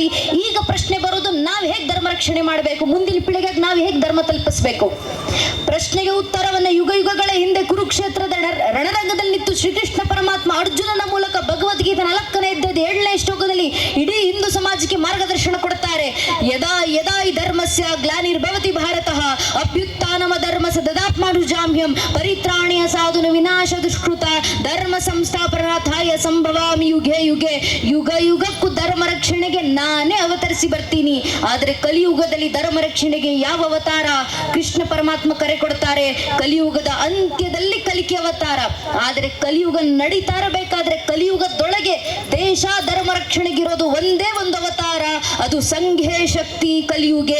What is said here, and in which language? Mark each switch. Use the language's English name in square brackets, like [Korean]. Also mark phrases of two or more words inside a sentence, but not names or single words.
[Kannada] ಈಗ ಪ್ರಶ್ನೆ ಬರೋದು, ನಾವು ಹೇಗೆ ಧರ್ಮ ರಕ್ಷಣೆ ಮಾಡಬೇಕು, ಮುಂದಿನ ಪೀಳಿಗೆಗೆ ನಾವು ಹೇಗೆ ಧರ್ಮ ತಲುಪಿಸಬೇಕು? ಪ್ರಶ್ನೆಗೆ ಉತ್ತರವನ್ನು ಯುಗ ಯುಗಗಳ ಹಿಂದೆ ಕುರುಕ್ಷೇತ್ರದ ರಣರಂಗದಲ್ಲಿ ನಿಂತು ಶ್ರೀಕೃಷ್ಣ ಪರಮಾತ್ಮ ಅರ್ಜುನನ ಮೂಲಕ ಭಗವದ್ಗೀತೆ 4ನೇ ಅಧ್ಯಾಯದ 7ನೇ ಶ್ಲೋಕದಲ್ಲಿ ಇಡೀ ಹಿಂದೂ ಸಮಾಜಕ್ಕೆ ಮಾರ್ಗದರ್ಶನ ಕೊಡ್ತಾರೆ. [Sanskrit] ಯದಾ ಯದಾ ಹಿ ಧರ್ಮಸ್ಯ ಗ್ಲಾನಿರ್ಭವತಿ ಭಾರತಃ ಅಭ್ಯುತ್ಥಾನಮ ಧರ್ಮಸ್ಯ ದದಾತ್ಮಾನುಜಾಮ್ಯಂ ಪರಿತ್ರಾಣಾಯ ಸಾಧುನ ವಿನಾಶ ದುಷ್ಕೃತ ಧರ್ಮ ಸಂಸ್ಥಾಪನಾರ್ಥಾಯ ಸಂಭವಾಮಿ ಯುಗೆ ಯುಗೆ. [Kannada] ಯುಗ ಯುಗಕ್ಕೂ ಧರ್ಮ ರಕ್ಷಣೆಗೆ ನಾನೇ ಅವತರಿಸಿ ಬರ್ತೀನಿ. ಆದರೆ ಕಲಿಯುಗದಲ್ಲಿ ಧರ್ಮ ರಕ್ಷಣೆಗೆ ಯಾವ ಅವತಾರ? ಕೃಷ್ಣ ಪರಮಾತ್ಮ ಕರೆ ಕೊಡ್ತಾರೆ, ಕಲಿಯುಗದ ಅಂತ್ಯದಲ್ಲಿ ಕಲಿಕೆ ಅವತಾರ. ಆದರೆ ಕಲಿಯುಗ ನಡೀತಾ ಇರಬೇಕಾದ್ರೆ ಕಲಿಯುಗದೊಳಗೆ ದೇಶ ಧರ್ಮ ರಕ್ಷಣೆಗಿರೋದು ಒಂದೇ ಒಂದು ಅವತಾರ, ಅದು [Sanskrit] ಸಂಘೇ ಶಕ್ತಿ ಕಲಿಯುಗೆ.